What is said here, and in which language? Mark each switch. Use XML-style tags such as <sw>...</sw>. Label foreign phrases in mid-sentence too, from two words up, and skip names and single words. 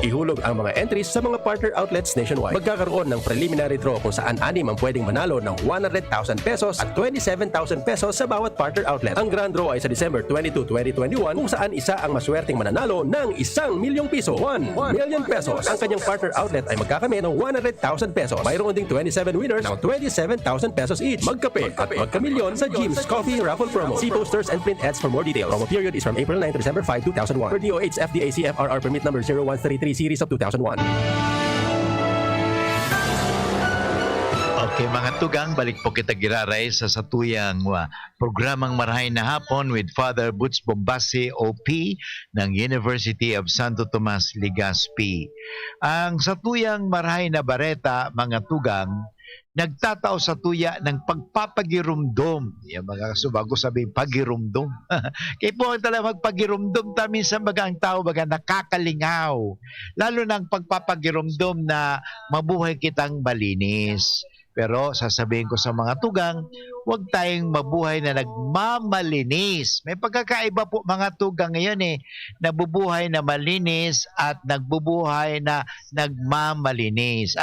<tl>Ihulog ang mga entries sa mga</tl> <en>partner outlets nationwide.</en> <tl>Magkakaroon ng</tl> <en>preliminary draw</en> <tl>kung saan 6 ang pwedeng manalo ng 100,000 pesos at 27,000 pesos sa bawat</tl> <en>partner outlet.</en> <tl>Ang</tl> <en>grand draw</en> <tl>ay sa December 22, 2021 kung saan isa ang maswerteng mananalo ng 1,000,000 piso. 1 million pesos. Ang kanyang</tl> <en>partner outlet</en> <tl>ay magkakamit ng 100,000 pesos. Mayroon ding</tl> <en>27 winners ng 27,000 pesos each.</en> <tl>Magkape at magkamilyon sa</tl> <en>Jim's Coffee Raffle Promo. See posters and print ads for more details. Promo period is from April 9 to December 5, 2001. Per DOH FDA CFRR permit number 0133 series of 2001.</en> <bik>Okay, mga tugang, balik po kita giraray sa satuyang programang Marahay na Hapon</bik> <en>with Father Butch Bombasi, OP,</en> <bik>ng University of Santo Tomas, Legazpi. Ang satuyang Marahay na Bareta, mga tugang, nagtatao sa tuya ng pagpapagirumdom.</bik> <tl>Yung mga bago sabihin,</tl> <bik>pagirumdom. Kaya po talaga magpagirumdom tamin sa baga ang tao, baga nakakalingaw. Lalo ng pagpapagirumdom na mabuhay kitang malinis.</bik> <tl>Pero sasabihin ko sa mga tugang, huwag tayong mabuhay na nagmamalinis. May pagkakaiba po mga tugang ngayon nabubuhay na malinis at nagbubuhay na nagmamalinis.</tl>